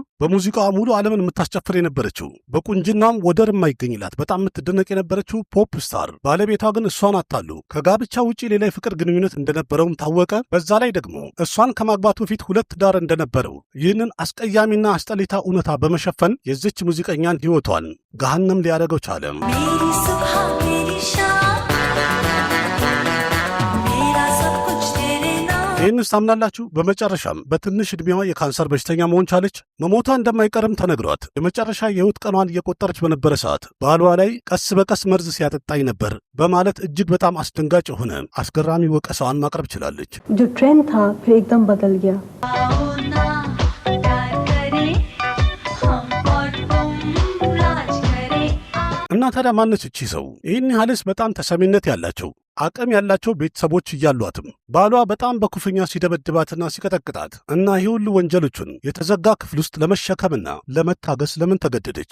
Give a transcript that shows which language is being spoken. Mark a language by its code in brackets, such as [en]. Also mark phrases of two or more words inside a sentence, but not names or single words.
[am] በሙዚቃዋ ሙሉ ዓለምን የምታስጨፍር የነበረችው በቁንጅናም ወደር የማይገኝላት በጣም የምትደነቅ የነበረችው ፖፕ ስታር ባለቤቷ ግን እሷን አታሉ ከጋብቻ ውጪ ሌላ የፍቅር ግንኙነት እንደነበረውም ታወቀ። በዛ ላይ ደግሞ እሷን ከማግባቱ በፊት 2 ትዳር እንደነበረው ይህንን አስቀያሚና አስጠሊታ እውነታ በመሸፈን የዚች ሙዚቀኛን ሕይወቷን ገሃነም ሊያደርገው ቻለም። ይህንስ ታምናላችሁ? በመጨረሻም በትንሽ ዕድሜዋ የካንሰር በሽተኛ መሆን ቻለች። መሞቷ እንደማይቀርም ተነግሯት የመጨረሻ የህይወት ቀኗን እየቆጠረች በነበረ ሰዓት ባሏ ላይ ቀስ በቀስ መርዝ ሲያጠጣኝ ነበር በማለት እጅግ በጣም አስደንጋጭ የሆነ አስገራሚ ወቀሳዋን ማቅረብ ችላለች። [hi] जो ट्रेंड था फिर एकदम बदल गया। [am] እና ታዲያ ማነች እቺ ሰው? ይህን ያህልስ በጣም ተሰሚነት ያላቸው አቅም ያላቸው ቤተሰቦች እያሏትም ባሏ በጣም በኩፍኛ ሲደበድባትና ሲቀጠቅጣት እና ይህ ሁሉ ወንጀሎቹን የተዘጋ ክፍል ውስጥ ለመሸከምና ለመታገስ ለምን ተገደደች?